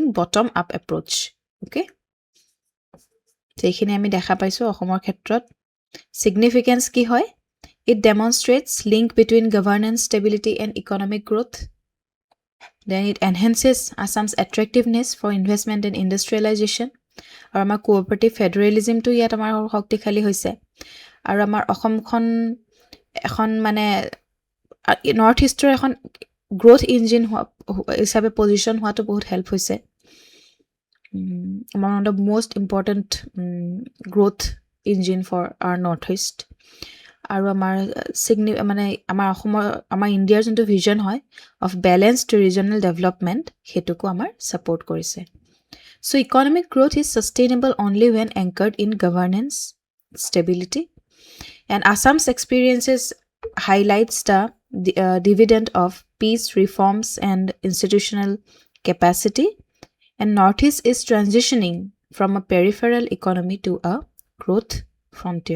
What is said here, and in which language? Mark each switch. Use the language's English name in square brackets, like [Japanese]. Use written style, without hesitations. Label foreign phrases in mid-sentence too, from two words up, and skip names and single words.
[English] bottom up approach okay [Assamese] যেখিনি আমি দেখা পাইছো অসমৰ ক্ষেত্ৰত significance কি হয় it [English] demonstrates link between governance stability and economic growth then it enhances Assam's attractiveness for investment and industrialization [Assamese] আৰু আমাৰ [English] cooperative federalism [Assamese] to ইয়াত আমাৰ শক্তিশালী হৈছে আৰু আমাৰ অসমখন এখন মানে নৰ্থ ইষ্টৰ এখন [English] growth engine [Assamese] হিচাপে position হোৱাটো বহুত help হৈছে [English] one of the most important growth engine for our northeast [Assamese] আৰু আমাৰ মানে আমাৰ ইণ্ডিয়াৰ যোনটো ভিজন হয় [English] of balanced regional development [Assamese] সেইটোকো আমাৰ ছাপোৰ্ট কৰিছে [English] So economic growth is sustainable only when anchored in governance, stability. And Assam's experiences highlights the dividend of peace, reforms, and institutional capacity. And Northeast is transitioning from a peripheral economy to a growth frontier.